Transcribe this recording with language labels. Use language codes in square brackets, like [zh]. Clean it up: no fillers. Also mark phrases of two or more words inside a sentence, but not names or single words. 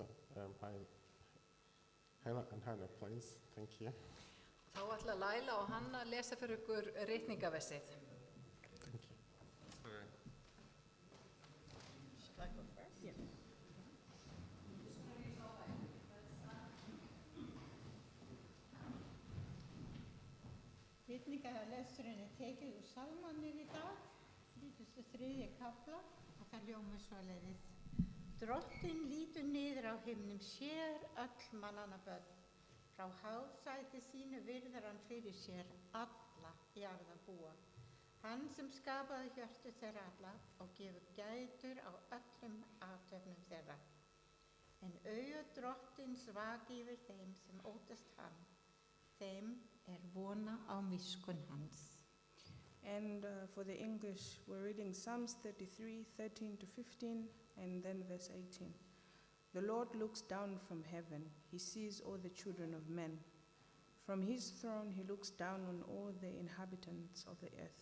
[en] Hannah and Hannah, please. Thank you. [is] Þá ætla Laila og Hanna að lesa fyrir ykkur ritningaversið. [en] Thank you. Sorry. Should I go first? Yeah. [is] Ritningalesturinn tekið úr Salmónir í dag, 33. kafla, og það hljómar svoleiðis. Drottinn lítur niður á himnum, sér öll mannanna börn. Frá hásæti sínu virðir hann fyrir sér alla jarðarbúa. Hann sem skapaði hjörtu þeirra alla og gefur gætur á öllum athöfnum þeirra. En augu drottins vaki yfir þeim sem óttast hann. Þeim vona á miskun hans. [en] And for the English, we're reading Psalms 33, 13 to 15, and then verse 18. The Lord looks down from heaven. He sees all the children of men. From his throne he looks down on all the inhabitants of the earth.